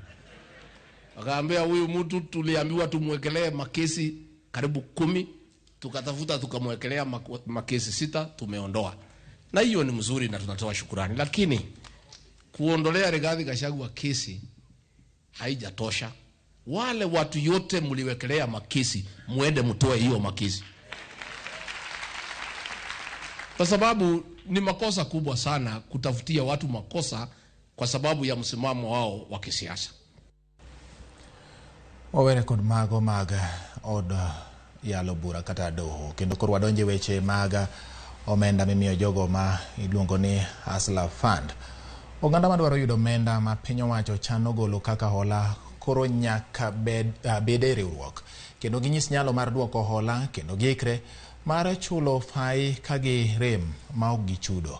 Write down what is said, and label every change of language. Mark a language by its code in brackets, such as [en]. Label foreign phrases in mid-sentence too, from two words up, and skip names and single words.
[sw] Akaambia huyu mtu tuliambiwa tumwekelee makesi karibu 10, tukatafuta tukamwekelea makesi 6 tumeondoa, na hiyo ni mzuri na tunatoa shukurani, lakini kuondolea Rigathi Gachagua kesi haijatosha. Wale watu yote mliwekelea makesi, muende mtoe hiyo makesi, kwa sababu ni makosa kubwa sana kutafutia watu makosa kwa sababu ya msimamo wao wa kisiasa. [luo] Wawere kod mago maga od yalo bura kata doho kendo koro wadonje weche maga omenda mimiyo jogo ma iluongo ni Hustler Fund. Oganda madwaro yudo omenda ma piny owacho chano golo kaka hola koro nyaka bede riwruok kendo ginyis nyalo mar duoko hola kendo giikre mar chulo fai kagi rem ma ok gichudo.